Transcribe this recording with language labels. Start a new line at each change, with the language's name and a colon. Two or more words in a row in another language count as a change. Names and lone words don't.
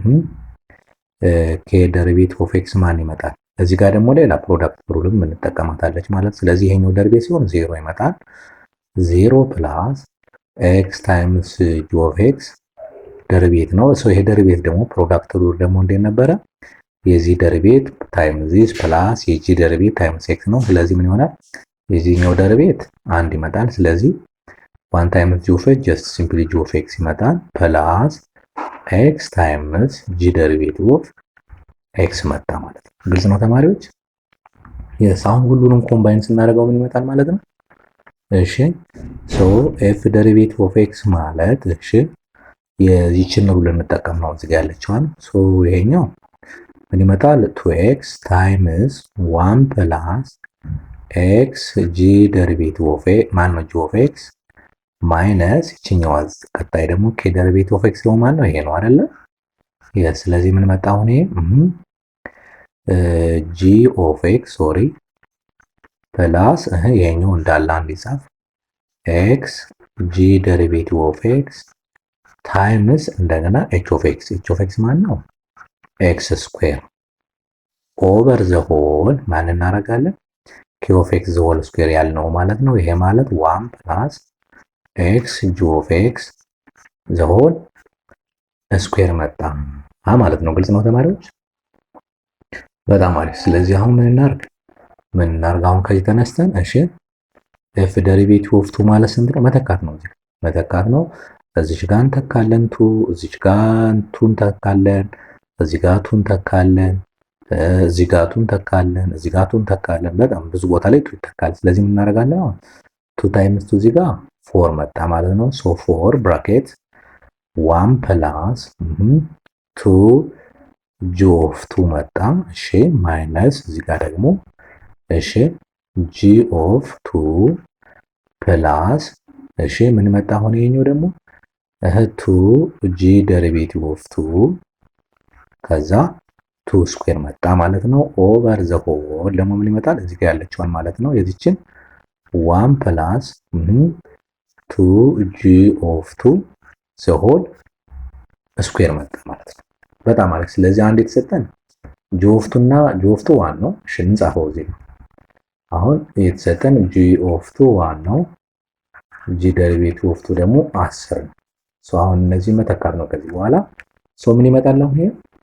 English: k derivative of x
Amharic: ማን ይመጣል እዚህ ጋር ደግሞ ሌላ
English: product rulem
Amharic: እንጠቀማታለች ማለት ስለዚህ ይሄኛው ደሪቬቲቭ ሲሆን 0 ይመጣል
English: 0 plus x times g of x
Amharic: ደሪቬቲቭ ነው so ይሄ ደሪቬቲቭ ደግሞ
English: product rule
Amharic: ደግሞ እንዴት ነበረ የዚህ ደሪቬቲቭ
English: times this plus
Amharic: የጂ ደሪቬቲቭ
English: times x
Amharic: ነው ስለዚህ ምን ይሆናል የዚህኛው ደሪቬቲቭ አንድ ይመጣል ስለዚህ
English: 1 times g of x just simply g of x
Amharic: ይመጣል
English: plus x times g derivative of x
Amharic: መጣ ማለት ነው ግልጽ ነው ተማሪዎች yes አሁን ሁሉንም ኮምባይን ስናደርገው ምን ይመጣል ማለት ነው እሺ
English: so f derivative of x
Amharic: ማለት እሺ የዚህችን ሩል እንጠቀም ነው እዚህ ጋር ያለችዋን so ይሄኛው ምን ይመጣል
English: 2x times 1 plus x g derivative of x
Amharic: ማን ነው
English: g of x
Amharic: ማይነስ እቺኛው ቀጣይ ደግሞ
English: k derivative of x
Amharic: ነው ማለት ነው ይሄ ነው አይደለ yes ስለዚህ ምን መጣ አሁን
English: g of x sorry plus
Amharic: ይሄኛው እንዳለ አንድ ይጻፍ
English: x g derivative of x times
Amharic: እንደገና
English: h of x
Amharic: ማለት ነው
English: x square over the whole
Amharic: ማን እናደርጋለን
English: k of x the whole square
Amharic: ያልነው ማለት ነው ይሄ ማለት
English: 1 plus x g of x the whole square
Amharic: መጣ ማለት ነው ግልጽ ነው ተማሪዎች በጣም አሪፍ ስለዚህ አሁን ምን እናርግ አሁን ከዚህ ተነስተን እሺ
English: f derivative of 2
Amharic: ማለት ስንት ነው መተካት ነው እዚህ መተካት ነው እዚህ ጋር እንተካለን 2 እዚህ ጋር 2 እንተካለን እዚህ ጋር 2 እንተካለን እዚህ ጋር 2 እንተካለን እዚህ ጋር 2 እንተካለን በጣም ብዙ ቦታ ላይ 2 ይተካል ስለዚህ ምን እናደርጋለን 2 times 2 እዚህ ጋር 4 መጣ ማለት ነው
English: so 4 bracket 1 plus 2 g of 2
Amharic: መጣ እሺ ማይነስ እዚህ ጋር ደግሞ እሺ
English: g of 2 plus
Amharic: እሺ ምን መጣ አሁን ይሄኛው ደግሞ
English: 2 g derivative of 2
Amharic: ከዛ 2 ስኩዌር መጣ ማለት ነው
English: over the whole
Amharic: ደግሞ ምን ይመጣል እዚህ ጋር ያለችውን ማለት ነው የዚችን
English: 1 plus 2 g of 2 the whole square
Amharic: መጣ ማለት ነው በጣም አሪፍ ስለዚህ አንድ የተሰጠን
English: g of 2
Amharic: እና
English: g of 2 1
Amharic: ነው እሺ እንጻፈው እዚህ አሁን የተሰጠን
English: g of 2 1
Amharic: ነው
English: g derivative of 2
Amharic: ደግሞ 10 ነው so አሁን እነዚህ መተካት ነው ከዚህ በኋላ so ምን ይመጣል አሁን ይሄ